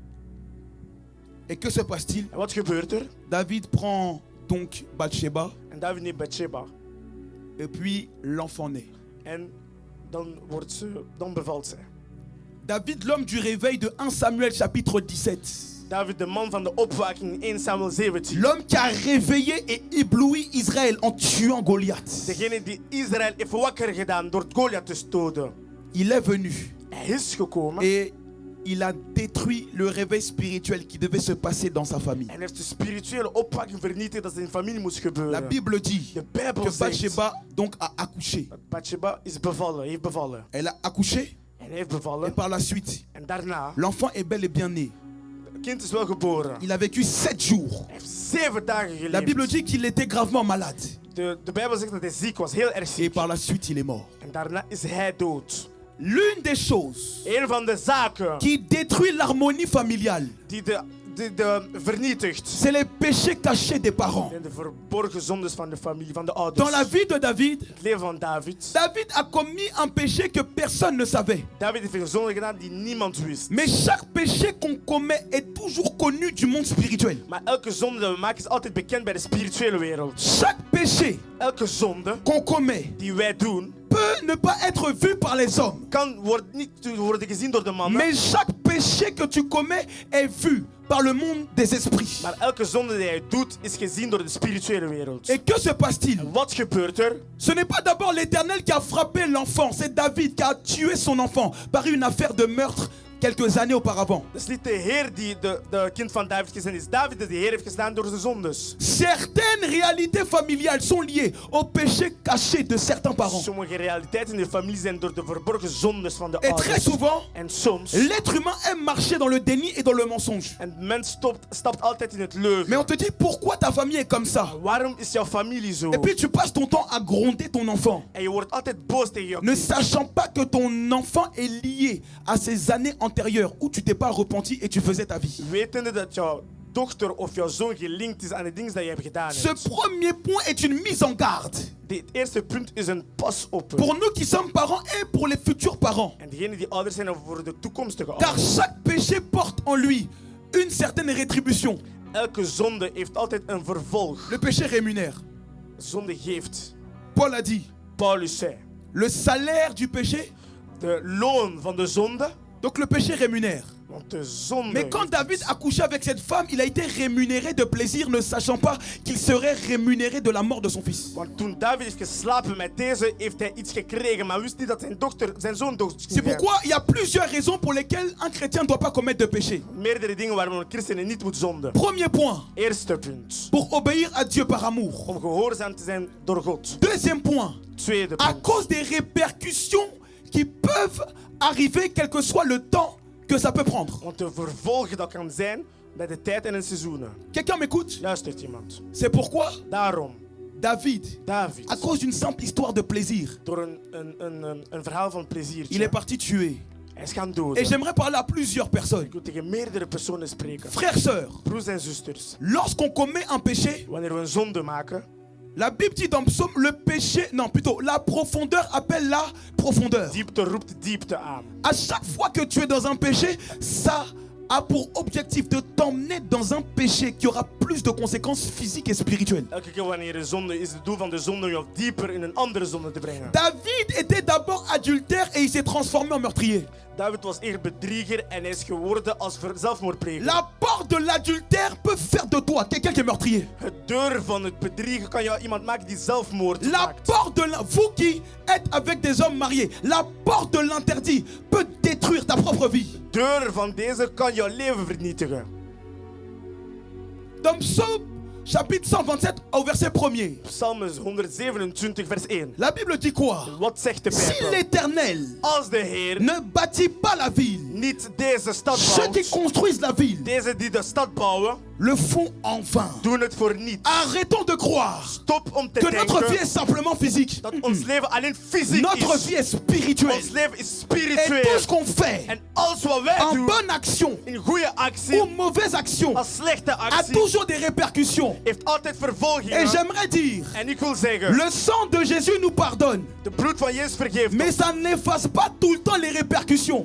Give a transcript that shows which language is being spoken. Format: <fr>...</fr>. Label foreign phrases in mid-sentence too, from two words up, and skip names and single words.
<fr>Et que se passe-t-il?</fr> <nl>En wat gebeurt er?</nl> <fr>David prend donc Bathsheba</fr> <nl>En David neemt Bathsheba.</nl> <fr>et puis l'enfant naît.</fr> <nl>En dan bevalt zij.</nl> <fr>David, l'homme du réveil de 1 Samuel chapitre 17.</fr> <nl>David, de man van de opwekking in 1 Samuel 17.</nl> <fr>L'homme qui a réveillé et ébloui Israël en tuant Goliath.</fr> <nl>Degene die Israël heeft wakker gedaan door Goliath te stoten.</nl> <fr>Il est venu</fr> <nl>Hij is gekomen</nl> <fr>et il a détruit le réveil spirituel qui devait se passer dans sa famille.</fr> <nl>en heeft de spirituele opwekking vernietigd dat in familie moest gebeuren.</nl> <fr>La Bible dit</fr> <nl>De Bijbel</nl> <fr>que</fr> <nl>zegt</nl> <fr>Bathsheba donc a accouché.</fr> <nl>dat Bathsheba is bevallen, heeft bevallen.</nl> <fr>Elle a accouché</fr> <nl>En hij heeft</nl> <fr>et</fr> <nl>bevallen.</nl> <fr>par la suite,</fr> <nl>En daarna,</nl> <fr>l'enfant est bel et bien né.</fr> <nl>het kind is wel geboren.</nl> <fr>Il a vécu 7 jours.</fr> <nl>Hij heeft 7 dagen</nl> <fr>La Bible</fr> <nl>geleefd.</nl> <fr>dit qu'il était gravement malade.</fr> <nl>De Bijbel zegt dat hij ziek was, heel erg</nl> <fr>Et</fr> <nl>ziek.</nl> <fr>par la suite, il est mort.</fr> <nl>En daarna is hij dood.</nl> <fr>L'une des choses</fr> <nl>Een van de zaken</nl> <fr>qui détruit l'harmonie familiale,</fr> <nl>die de vernietigt,</nl> <fr>c'est les péchés cachés des parents.</fr> <nl>zijn de verborgen zondes van de familie, van de</nl> <fr>Dans</fr> <nl>ouders.</nl> <fr>la vie de David,</fr> <nl>Het leven van David.</nl> <fr>David a commis un péché que personne ne savait.</fr> <nl>David heeft een zonde gedaan die niemand wist.</nl> <fr>Mais chaque péché qu'on commet est toujours connu du monde spirituel.</fr> <nl>Maar elke zonde die we maken is altijd bekend bij de spirituele wereld.</nl> <fr>Chaque péché</fr> <nl>Elke zonde</nl> <fr>qu'on commet</fr> <nl>die wij doen,</nl> <fr>peut ne pas être vu par les hommes.</fr> <nl>kan niet worden gezien door de mannen.</nl> <fr>Mais chaque péché que tu commets est vu par le monde des esprits.</fr> <nl>Maar elke zonde die hij doet, is gezien door de spirituele wereld.</nl> <fr>Et que se passe-t-il?</fr> <nl>En wat gebeurt er?</nl> <fr>Ce n'est pas d'abord l'Éternel qui a frappé l'enfant, c'est David qui a tué son enfant par une affaire de meurtre quelques années auparavant.</fr> <nl>Het is niet de Heer die de kind van David gezien is. David die de Heer heeft gedaan door zijn zondes.</nl> <fr>Certaines réalités familiales sont liées au péché caché de certains parents.</fr> <nl>Sommige realiteiten in de familie zijn door de verborgen zondes van de</nl> <fr>Et très</fr> <nl>ouders.</nl> <fr>souvent,</fr> <nl>En soms,</nl> <fr>l'être humain aime marcher dans le déni et dans le mensonge.</fr> <nl>en mens stapt altijd in het leugen.</nl> <fr>Mais on te dit pourquoi ta famille est comme ça.</fr> <nl>Waarom is jouw familie zo?</nl> <fr>Et puis tu passes ton temps à gronder ton enfant,</fr> <nl>En je wordt altijd boos tegen je</nl> <fr>ne</fr> <nl>kind.</nl> <fr>sachant pas que ton enfant est lié à ces années antérieures où tu t'es pas repenti et tu faisais ta vie.</fr> <nl>Wetende dat jouw dochter of jouw zoon gelinkt is aan de dingen die je hebt gedaan.</nl> <fr>Ce premier point est une mise en garde</fr> <nl>Het eerste punt is een pas op.</nl> <fr>pour nous qui sommes parents et pour les futurs parents.</fr> <nl>En degenen die ouders zijn voor de toekomstige</nl> <fr>Car</fr> <nl>ouders.</nl> <fr>chaque péché porte en lui une certaine rétribution.</fr> <nl>Elke zonde heeft altijd een vervolg.</nl> <fr>Le péché rémunère.</fr> <nl>Zonde geeft.</nl> <fr>Paul a dit,</fr> <nl>Paulus zei.</nl> <fr>le salaire du péché,</fr> <nl>De loon van de zonde.</nl> <fr>donc le péché rémunère.</fr> <nl>Want de zonde.</nl> <fr>Mais quand</fr> <nl>heeft</nl> <fr>David</fr> <nl>iets.</nl> <fr>a couché avec cette femme, il a été rémunéré de plaisir, ne sachant pas qu'il serait rémunéré de la mort de son fils.</fr> <nl>Want toen David heeft geslapen met deze, heeft hij iets gekregen, maar wist niet dat zijn zoon dood</nl> <fr>C'est</fr> <nl>ging zijn.</nl> <fr>pourquoi il y a plusieurs raisons pour lesquelles un chrétien ne doit pas commettre de péché.</fr> <nl>Meerdere dingen waarom een christen niet moet zonden.</nl> <fr>Premier point,</fr> <nl>Eerste punt.</nl> <fr>pour obéir à Dieu par amour.</fr> <nl>Om gehoorzaam te zijn door God.</nl> <fr>Deuxième point,</fr> <nl>Tweede</nl> <fr>à</fr> <nl>punt.</nl> <fr>cause des répercussions qui peuvent arriver quel que soit le temps que ça peut prendre.</fr> <nl>Want de vervolgen dat kan zijn bij de tijd en de seizoenen.</nl> <fr>Quelqu'un m'écoute?</fr> <nl>Luistert iemand.</nl> <fr>C'est pourquoi</fr> <nl>Daarom,</nl> <fr>David,</fr> <nl>David,</nl> <fr>à cause d'une simple histoire de plaisir,</fr> <nl>door een verhaal van pleziertje,</nl> <fr>il est parti tuer.</fr> <nl>hij is gaan</nl> <fr>Et</fr> <nl>doden.</nl> <fr>j'aimerais parler à plusieurs personnes.</fr> <nl>Ik wil tegen meerdere personen spreken.</nl> <fr>Frères, sœurs,</fr> <nl>Broers en zusters.</nl> <fr>lorsqu'on commet un péché,</fr> <nl>Wanneer we een zonde maken,</nl> <fr>la Bible dit dans Psaume, le péché, non plutôt, la profondeur appelle la profondeur.</fr> <nl>diepte roept diepte aan.</nl> <fr>À chaque fois que tu es dans un péché, ça a pour objectif de t'emmener dans un péché qui aura plus de conséquences physiques et spirituelles.</fr> <nl>Elke keer wanneer er zonde is, het doel van de zonde je dieper in een andere zonde te brengen.</nl> <fr>David était d'abord adultère et il s'est transformé en meurtrier.</fr> <nl>David was eerst bedrieger en hij is geworden als zelfmoordpleger.</nl> <fr>La porte de l'adultère peut faire de toi quelqu'un qui est meurtrier.</fr> <nl>Het deur van het bedriegen kan jou iemand maken die zelfmoord</nl> <fr>La</fr> <nl>maakt.</nl> <fr>porte de vous qui êtes avec des hommes mariés, la porte de l'interdit peut détruire ta propre vie.</fr> <nl>De deur van deze kan jouw leven vernietigen.</nl> <fr>Dans Psaume chapitre 127 au verset 1er,</fr> <nl>Psalm 127 vers 1.</nl> <fr>la Bible dit quoi?</fr> <nl>Wat zegt de</nl> <fr>Si</fr> <nl>Bijbel?</nl> <fr>l'Éternel</fr> <nl>Als de Heer</nl> <fr>ne bâtit pas la ville,</fr> <nl>niet deze stad</nl> <fr>ceux qui</fr> <nl>bouwt,</nl> <fr>construisent la ville</fr> <nl>deze die de stad bouwen,</nl> <fr>le font en vain.</fr> <nl>doen het voor niet.</nl> <fr>Arrêtons de croire</fr> <nl>Stop om te</nl> <fr>que notre vie</fr> <nl>denken</nl> <fr>est simplement physique.</fr> <nl>dat ons leven alleen fysiek</nl> <fr>Notre</fr> <nl>is.</nl> <fr>vie est spirituelle.</fr> <nl>Ons leven is</nl> <fr>Et</fr> <nl>spiritueel.</nl> <fr>tout ce qu'on fait,</fr> <nl>En alles wat wij</nl> <fr>en</fr> <nl>doen,</nl> <fr>bonne action</fr> <nl>in goede actie,</nl> <fr>ou mauvaise action,</fr> <nl>als slechte</nl> <fr>a</fr> <nl>actie,</nl> <fr>toujours des répercussions.</fr> <nl>heeft altijd</nl> <fr>Et</fr> <nl>vervolgingen.</nl> <fr>j'aimerais dire,</fr> <nl>En ik wil zeggen,</nl> <fr>le sang de Jésus nous pardonne,</fr> <nl>de bloed van Jezus vergeeft</nl> <fr>mais</fr> <nl>ons.</nl> <fr>ça n'efface pas tout le temps les répercussions.</fr>